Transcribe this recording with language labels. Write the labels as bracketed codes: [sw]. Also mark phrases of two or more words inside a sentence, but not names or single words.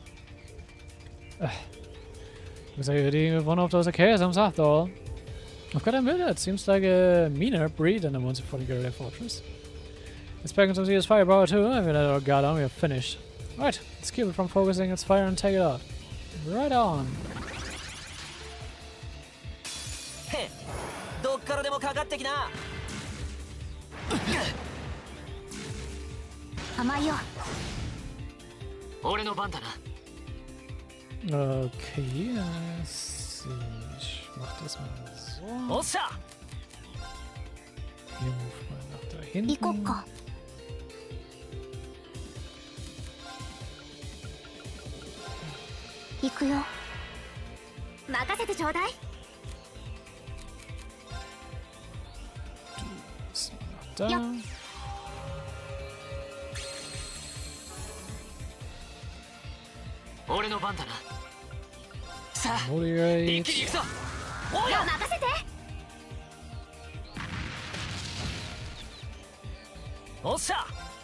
[en] Looks like you're dealing with one of those archaisms after all. I've got to admit, it seems like a meaner breed than the ones before the Galea fortress. Expecting some serious firepower too. If we let our guard on, we are finished. Alright, let's keep it from focusing its fire and take it out. Right on. [ja] へっどっからでもかかってきな甘いよ俺の番だな。 [de] Okay, ich mach das mal so. [ja] おっしゃ [de] Hier move mal nach da [ja] 行こっ [de] hinten. [ja] か行くよ任せてちょうだい。 [de] Das mal nach da. Ja. [ja] 俺の番だな。さあ、一 Moderate. 気に行くぞ。いや任せて。おっしゃ